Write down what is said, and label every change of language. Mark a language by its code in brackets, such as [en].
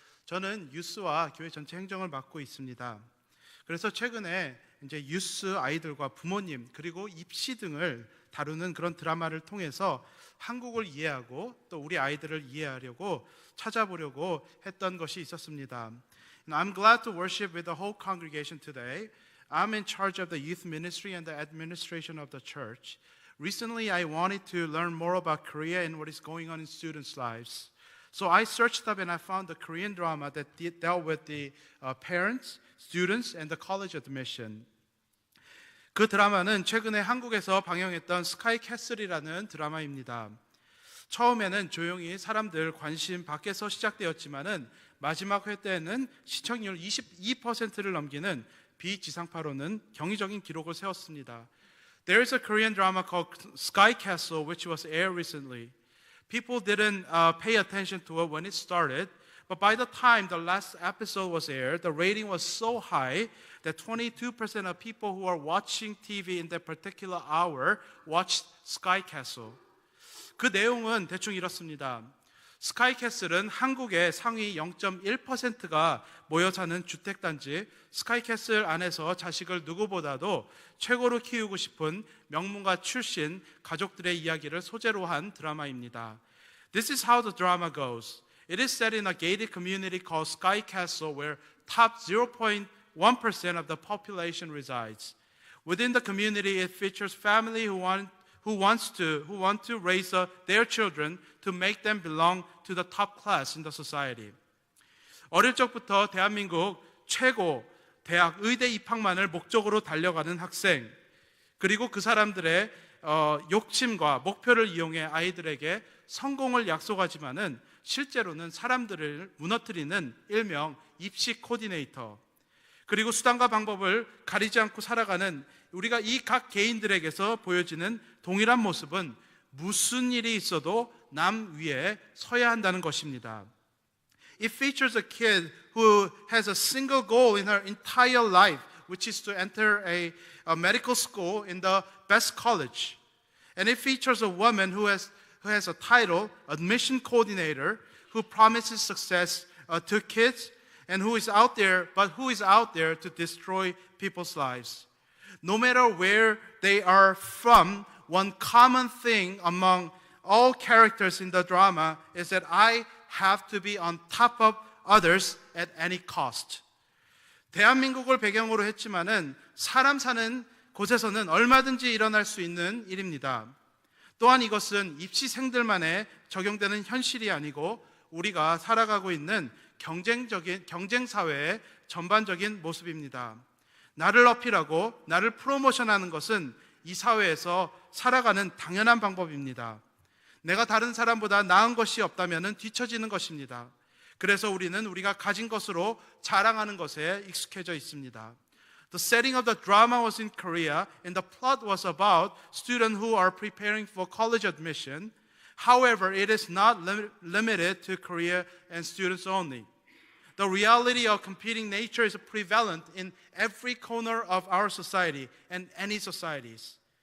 [ko] 저는 유스와 교회 전체 행정을 맡고 있습니다. 그래서 최근에 이제 유스 아이들과 부모님 그리고 입시 등을 다루는 그런 드라마를 통해서 한국을 이해하고 또 우리 아이들을 이해하려고 찾아보려고 했던 것이 있었습니다. [en] I'm glad to worship with the whole congregation today. I'm in charge of the youth ministry and the administration of the church. Recently, I wanted to learn more about Korea and what is going on in students' lives. So I searched up and I found the Korean drama that dealt with the parents, students, and the college admission. [ko] 그 드라마는 최근에 한국에서 방영했던 스카이 캐슬이라는 드라마입니다. 처음에는 조용히 사람들 관심 밖에서 시작되었지만은 마지막 회 때는 시청률 22%를 넘기는 비지상파로는 경이적인 기록을 세웠습니다. [en] There is a Korean drama called Sky Castle which was aired recently. People didn't pay attention to it when it started, but by the time the last episode was aired, the rating was so high that 22% of people who are watching TV in that particular hour watched Sky Castle. [ko] 그 내용은 대충 이렇습니다. 스카이캐슬은 한국의 상위 0.1%가 모여 사는 주택단지 스카이캐슬 안에서 자식을 누구보다도 최고로 키우고 싶은 명문가 출신 가족들의 이야기를 소재로 한 드라마입니다. [en] This is how the drama goes. It is set in a gated community called Sky Castle where top 0.1% of the population resides. Within the community, it features family who want to raise their children to make them belong to the top class in the society. [ko] 어릴 적부터 대한민국 최고 대학 의대 입학만을 목적으로 달려가는 학생, 그리고 그 사람들의 욕심과 목표를 이용해 아이들에게 성공을 약속하지만은 실제로는 사람들을 무너뜨리는 일명 입시 코디네이터, 그리고 수단과 방법을 가리지 않고 살아가는 우리가 이 각 개인들에게서 보여지는 동일한 모습은 무슨 일이 있어도 남 위에 서야 한다는 것입니다. [en] It features a kid who has a single goal in her entire life, which is to enter a medical school in the best college. And it features a woman who has a title, admission coordinator, who promises success to kids and who is out there to destroy people's lives. No matter where they are from, one common thing among all characters in the drama is that I have to be on top of others at any cost. [ko] 대한민국을 배경으로 했지만은 사람 사는 곳에서는 얼마든지 일어날 수 있는 일입니다. 또한 이것은 입시생들만에 적용되는 현실이 아니고 우리가 살아가고 있는 경쟁사회의 전반적인 모습입니다. 나를 어필하고 나를 프로모션하는 것은 이 사회에서 살아가는 당연한 방법입니다. 내가 다른 사람보다 나은 것이 없다면 뒤처지는 것입니다. 그래서 우리는 우리가 가진 것으로 자랑하는 것에 익숙해져 있습니다. [en] The setting of the drama was in Korea and the plot was about students who are preparing for college admission. However, it is not limited to Korea and students only. The reality of competing nature is prevalent in every corner of our society and any societies.